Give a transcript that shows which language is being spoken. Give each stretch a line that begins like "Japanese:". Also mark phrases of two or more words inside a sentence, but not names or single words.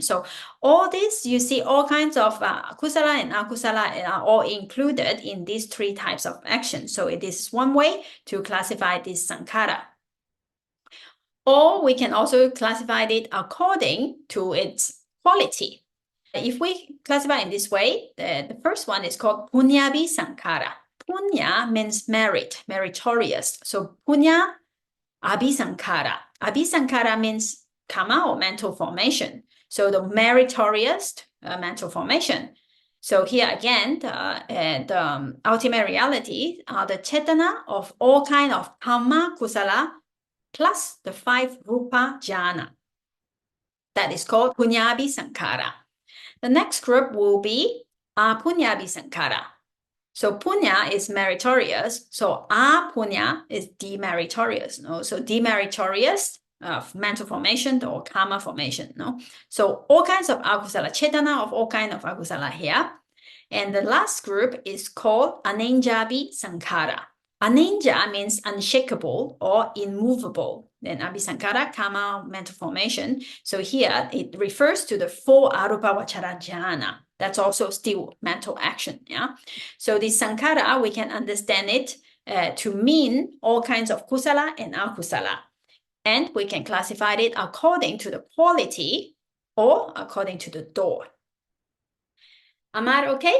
English: So all this, you see, all kinds of kusala and akusala are all included in these 3 types of action. So it is one way to classify this sankhara. Or we can also classify it according to its quality. If we classify in this way, the first one is called
Pali: punya-abhi sankhara.
English: Punya means merit, meritorious. So
Pali: punya abhi sankhara. Abhi sankhara
English: means karma or mental formation. So the meritorious mental formation. So here again, the ultimate reality are the chetana of all kind of
Pali: karma kusala
English: plus the 5
Pali: rupa jhana.
English: That is called
Pali: punya-abhi sankhara.
English: The next group will be
Pali: apunya-abhi sankhara.
English: So punya is meritorious. So apunya is demeritorious. No? So demeritorious mental formation or karma formation. No? So all kinds of akusala, chetana of all kinds of akusala here. And the last group is called
Pali: anenja-abhi sankhara.
English: Anenja means unshakable or immovable.
Pali: Then abhisankhara, karma,
English: mental formation. So here it refers to the 4
Pali: arupa vachara jhana.
English: That's also still mental action. Yeah. So this sankhara, we can understand it to mean all kinds of kusala and akusala. And we can classify it according to the quality or according to the door. Amar, okay?